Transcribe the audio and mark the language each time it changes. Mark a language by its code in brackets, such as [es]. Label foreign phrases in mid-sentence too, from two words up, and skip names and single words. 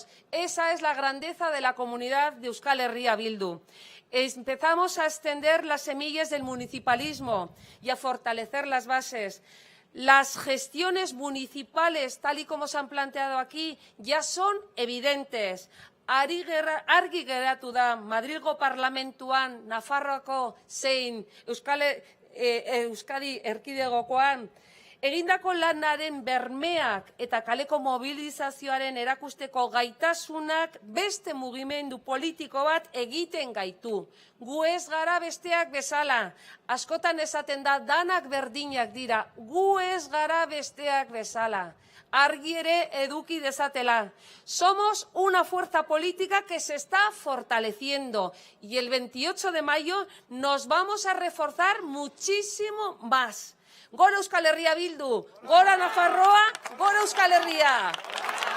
[es] Esa es la grandeza de la comunidad de Euskal Herria Bildu. Empezamos a extender las semillas del municipalismo y a fortalecer las bases. Las gestiones municipales, tal y como se han planteado aquí, ya son evidentes. [eu] Argi geratu da, Madrilgo parlamentuan, Nafarroako zein Euskadi erkidegokoan, egindako lanaren bermeak eta kaleko mobilizazioaren erakusteko gaitasunak beste mugimendu politiko bat egiten gaitu. Gu ez gara besteak bezala. Askotan esaten da danak berdinak dira. Gu ez gara besteak bezala. Argi ere eduki dezatela. [es] Somos una fuerza política que se está fortaleciendo y el 28 de mayo nos vamos a reforzar muchísimo más. [eu] Gora Euskal Herria Bildu, gora Nafarroa, gora Euskal Herria.